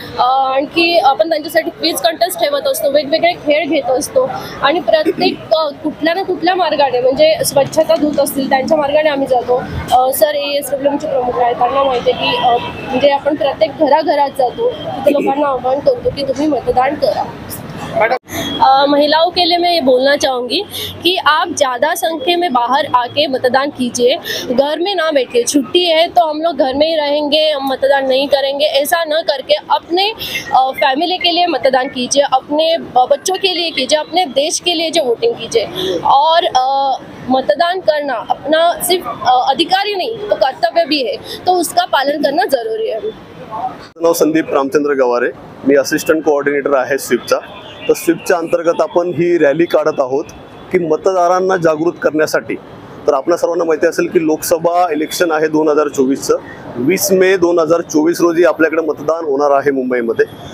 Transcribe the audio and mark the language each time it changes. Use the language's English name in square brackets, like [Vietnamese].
[Marathi] आणखी आपण त्यांच्यासाठी क्विज कंटेस्ट ठेवत असतो, वेगवेगळे खेळ घेत असतो आणि प्रत्येक कुठल्या ना कुठल्या मार्गाने म्हणजे स्वच्छता दूत असतील त्यांच्या मार्गाने आम्ही जातो। सर ASWMचे प्रमुख आहेत, त्यांना माहिती आहे की म्हणजे आपण प्रत्येक घराघरात जातो, तिथे लोकांना आव्हान करतो कि तुम्हें मतदान करा। [Hindi] महिलाओं के लिए मैं ये बोलना चाहूँगी कि आप ज़्यादा संख्या में बाहर आके मतदान कीजिए, घर में ना बैठिए। छुट्टी है तो हम लोग घर में ही रहेंगे, हम मतदान नहीं करेंगे, ऐसा न करके अपने फैमिली के लिए मतदान कीजिए, अपने बच्चों के लिए कीजिए, अपने देश के लिए जो वोटिंग कीजिए। और मतदान करना अपना सिर्फ अधिकार ही नहीं तो कर्तव्य भी है, तो उसका पालन करना ज़रूरी है। [Marathi] नाव संदीप रामचंद्र गवारे, मी असिस्टंट कोऑर्डिनेटर आहे स्वीपचा। तर स्वीपच्या अंतर्गत आपण ही रॅली काढत आहोत की मतदारांना जागृत करण्यासाठी। तर आपल्या सर्वांना माहिती असेल की लोकसभा इलेक्शन आहे 2024चं 20 मे 2024 रोजी आपल्याकडे मतदान होणार आहे मुंबईमध्ये।